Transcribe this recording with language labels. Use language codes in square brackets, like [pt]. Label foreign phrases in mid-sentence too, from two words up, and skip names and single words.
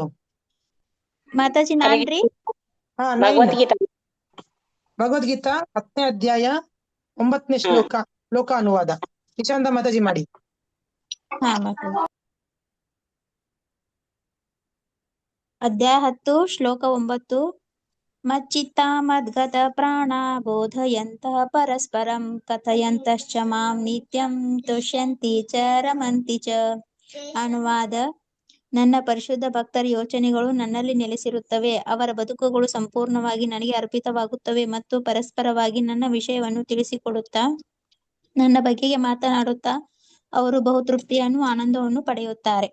[kn] ಮಾತಾಜಿ ನಾನ್ರಿ. ಭಗವದ್ಗೀತಾ 10ನೇ ಅಧ್ಯಾಯ 9ನೇ ಶ್ಲೋಕ ಅನುವಾದ. ನಿಶಾಂತ ಮಾತಾಜಿ ಮಾಡಿ. ಅಧ್ಯಾಯ 10 ಶ್ಲೋಕ 9. [sa] ಮಚ್ಚಿತ್ತ ಮದ್ಗತ ಪ್ರಾಣ ಬೋಧಯಂತಃ ಪರಸ್ಪರಂ ಕಥಯಂತಶ್ಚ ಮಾಂ ನಿತ್ಯಂ ತುಷ್ಯಂತಿ ಚ ರಮಂತಿ ಚ. [kn] ಅನುವಾದ: ನನ್ನ ಪರಿಶುದ್ಧ ಭಕ್ತರ ಯೋಚನೆಗಳು ನನ್ನಲ್ಲಿ ನೆಲೆಸಿರುತ್ತವೆ, ಅವರ ಬದುಕುಗಳು ಸಂಪೂರ್ಣವಾಗಿ ನನಗೆ ಅರ್ಪಿತವಾಗುತ್ತವೆ ಮತ್ತು ಪರಸ್ಪರವಾಗಿ ನನ್ನ ವಿಷಯವನ್ನು ತಿಳಿಸಿಕೊಡುತ್ತಾ ನನ್ನ ಬಗೆಗೆ ಮಾತನಾಡುತ್ತಾ ಅವರು ಬಹುತೃಪ್ತಿಯನ್ನು ಆನಂದವನ್ನು ಪಡೆಯುತ್ತಾರೆ.